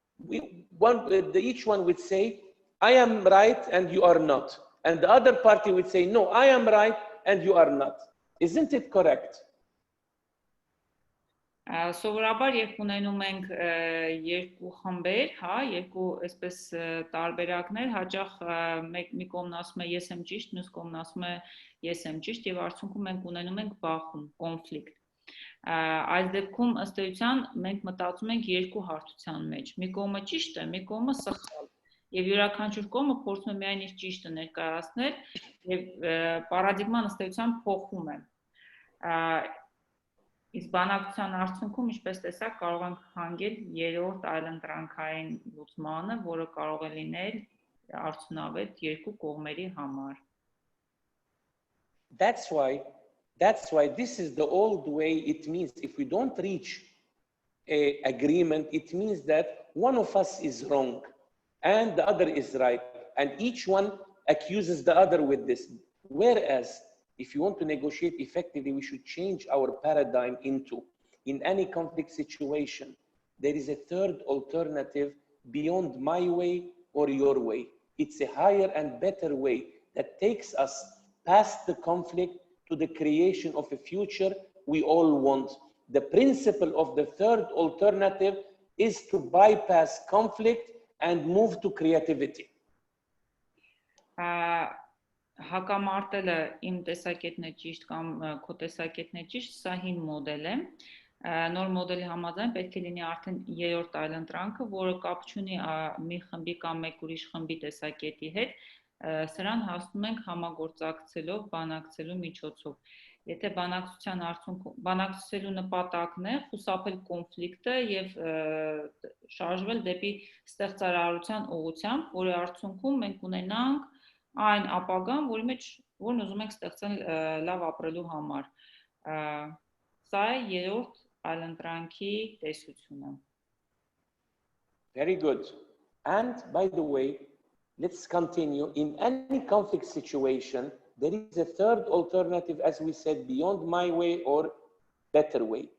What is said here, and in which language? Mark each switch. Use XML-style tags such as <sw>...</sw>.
<en>Each one would say, I am right and you are not. And the other party would say, no, I am right and you are not. Isn't it correct?</en> <hy>Սովորաբար երբ ունենում ենք երկու խմբեր, հա, երկու այսպես տարբերակներ, հաճախ մի կողմն ասում է ես եմ ճիշտ, մյուս կողմն ասում է ես եմ ճիշտ եւ արդյունքում մենք ունենում ենք բախում, կոնֆլիկտ։ Այս դեպքում ըստ էության մենք մտածում ենք երկու հարթության մեջ։ Մի կողմը ճիշտ է, մի կողմը սխալ։ Եվ յուրաքանչյուր կողմը փորձում է միայն իր ճիշտը ներկայացնել եւ պարադիգման ըստ էության փոխվում է։ Իսկ բանակցության արդյունքում, ինչպես տեսակ, կարող ենք հանգել երրորդ այլընտրանքային լուծմանը, որը կարող է լինել արդյունավետ երկու կողմերի համար։</hy> <en>That's why this is the old way. It means if we don't reach an agreement, it means that one of us is wrong and the other is right, and each one accuses the other with this. Whereas if you want to negotiate effectively, we should change our paradigm into, in any conflict situation, there is a third alternative beyond my way or your way. It's a higher and better way that takes us past the conflict to the creation of a future we all want. The principle of the third alternative is to bypass conflict and move to creativity.</en> <hy>Հակամարտելը իմ տեսակետն է ճիշտ կամ քո տեսակետն է ճիշտ, սա հին մոդել է։ Նոր մոդելի համաձայն պետք է լինի արդեն երրորդ այլընտրանքը, որը կապ չունի մի խմբի կամ մեկ ուրիշ խմբի տեսակետի հետ, սրան հասնում ենք համագործակցելով, բանակցելու միջոցով։ Եթե բանակցության արդյունքում բանակցելու նպատակն է խուսափել կոնֆլիկտը եւ շարժվել դեպի ստեղծարարության ուղղությամբ, որի արդյունքում մենք ունենանք այն ապագան, որն ուզում ենք ստեղծել լավ ապրելու համար։ Սա է երրորդ այլընտրանքի տեսությունը։</hy> <en>Very good. And by the way, let's continue. In any conflict situation, there is a third alternative, as we said, beyond my way or better way.</en>